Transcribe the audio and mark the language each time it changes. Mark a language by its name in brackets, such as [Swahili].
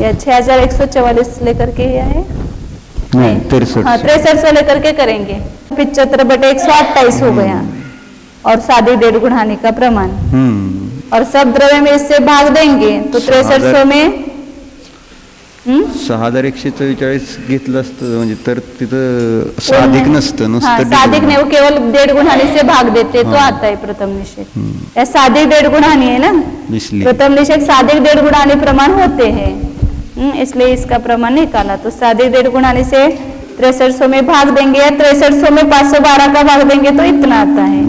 [Hindi] या 6144 लेकर के ये है, नहीं 63, हाँ 6300 लेकर के करेंगे। 75/128 हो गया और साधिक 1.5 गुण हानि का प्रमाण, और सब द्रव्य में इससे भाग देंगे तो 6300 में [Marathi] 6144 घेतलं असतं म्हणजे तर तिथं साधिक नसतं, नुसतं [Hindi] साधिक नहीं, वो केवल 1.5 गुण हानि से भाग देते तो आता है प्रथम निषेक। या साधिक 1.5 गुण हानि है ना, इसलिए प्रथम निषेक साधिक 1.5 गुण हानि प्रमाण होते हैं, इसलिए इसका प्रमाण निकाला। तो साधिक 1.5 गुण हानि से 6300 में भाग देंगे, या 6300 में 512 का भाग देंगे तो इतना आता है।